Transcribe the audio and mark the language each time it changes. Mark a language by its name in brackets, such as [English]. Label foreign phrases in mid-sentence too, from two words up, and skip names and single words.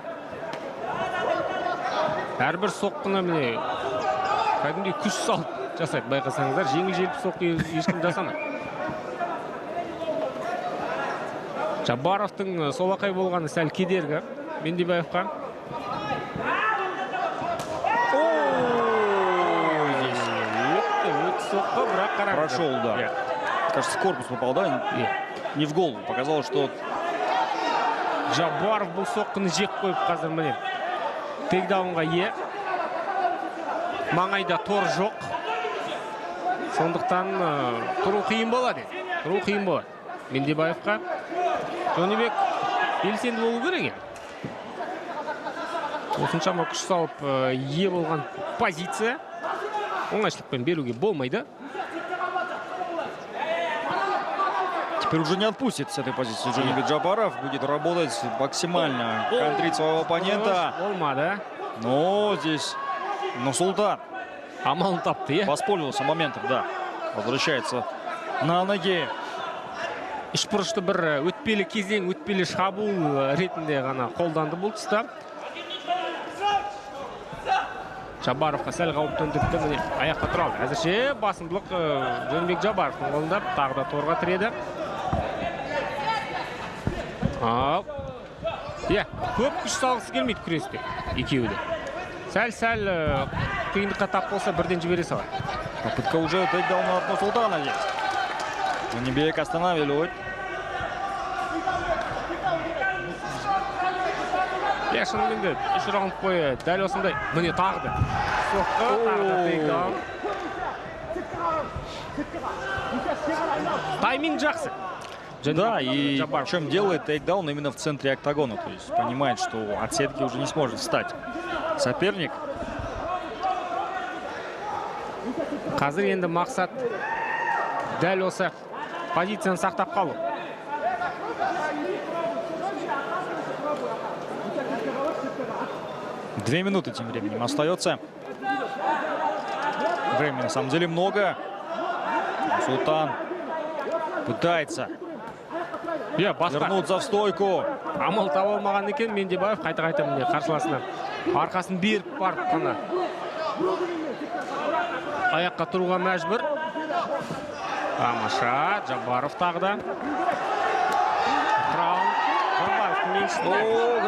[Kazakh] Әрбір соққыны міне кәдімгідей күш салып жасайды, байқасаңыздар. Жеңіл-желпі соққы ешкім жасамайды. Жабаровтың солақай болғаны сәл кедергі Мендебаевқа. [Russian] Прошел, да. Кажется, в корпус попал, да? Не в голову. Показалось, что... [Kazakh] Жабаров бұл соққыны жек қойып қазір міне. Тейкдаунға ие. Маңайда тор жоқ. Сондықтан тұру қиын болады. Тұру қиын болады. Мендебаевқа. Жонибек белсенді болу керек. Осыншама күш салып ие болған позиция. Оңайшылықпен беруге болмайды. [Russian] Теперь уже не отпустит с этой позиции Жонибек Джабаров. Будет работать максимально, контрить своего оппонента. [Kazakh] Болмады. [Russian] Но здесь Нұрсұлтан [Kazakh] Амалын тапты. [Russian] воспользовался моментом, да. Возвращается на ноги. [Kazakh] Үшбұрышты бір өтпелі кезең, өтпелі шабуыл ретінде ғана қолданды бұл тұста. Жабаровқа сәл қауіп төндірді, міне аяққа тұра алды. Әзірше басымдылық Жонибек Жабаровтың қолында, тағы да торға тіреді. Көп күш салғысы келмейді күресте екеуі де. Сәл-сәл қиындыққа тап болса бірден жібере салады. [Russian] Попытка уже тейкдауна от Нұрсұлтана есть. Жонибек останавливает. [Kazakh] Шынымен де үш раунд бойы дәл осындай міне тағды. Соққы, тағды тейкдаун. Тайминг жақсы. [Russian] Да, и причем делает тейкдаун именно в центре октагона. То есть понимает, что от сетки уже не сможет встать соперник. [Kazakh] Қазір енді мақсат дәл осы позицияны сақтап қалу. [Russian] Две минуты тем временем остается. Времени на самом деле много. Султан пытается вернуться в стойку. [Kazakh] Амал таба алмаған екен Мендебаев қайта-қайта міне қарсыласына арқасын беріп барып қана аяққа тұруға мәжбүр. Тамаша, Жабаров тағда. Жабаровтың еншісіне.